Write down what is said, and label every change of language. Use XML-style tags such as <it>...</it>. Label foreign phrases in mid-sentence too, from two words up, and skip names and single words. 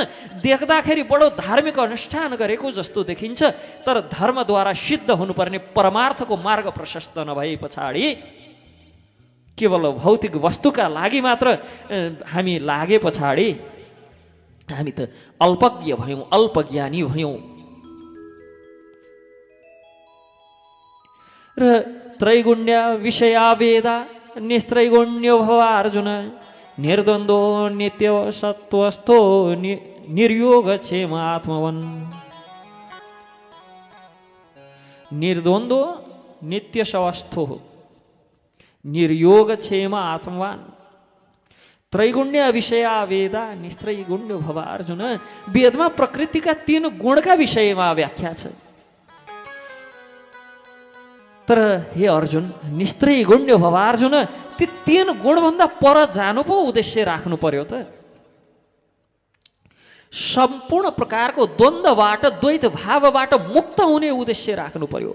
<ne>देख्दाखेरि बडो धार्मिक अनुष्ठान गरेको जस्तो देखिन्छ, तर धर्मद्वारा सिद्ध हुनुपर्ने परमार्थको मार्ग प्रशस्त नभए पछाडि केवल भौतिक वस्तुका लागि मात्र हामी लागे पछाडि हामी त अल्पज्ञ भयौँ, अल्पज्ञानी भयौँ।</ne> <sa>र त्रैगुण्य विषया वेदा निस्त्रैगुण्यो भव अर्जुन निर्द्वन्द्वो नित्य सत्वस्थो निर्योग क्षेम आत्मवन्। निर्द्वन्द्वो नित्य सवस्थो निर्योग क्षेम आत्मवान। त्रैगुण्य विषया वेदा निस्त्रैगुण्य भव अर्जुन।</sa> <ne>वेदमा प्रकृतिका 3 गुणका विषयमा व्याख्या छ, तर हे अर्जुन</ne> <sa>निस्त्रैगुण्य भव अर्जुन,</sa> <ne>ती 3 गुणभन्दा पर जानु पो उद्देश्य राख्नु पर्यो त। सम्पूर्ण प्रकारको द्वन्द्वबाट, द्वैत भावबाट मुक्त हुने उद्देश्य राख्नु पर्यो।</ne>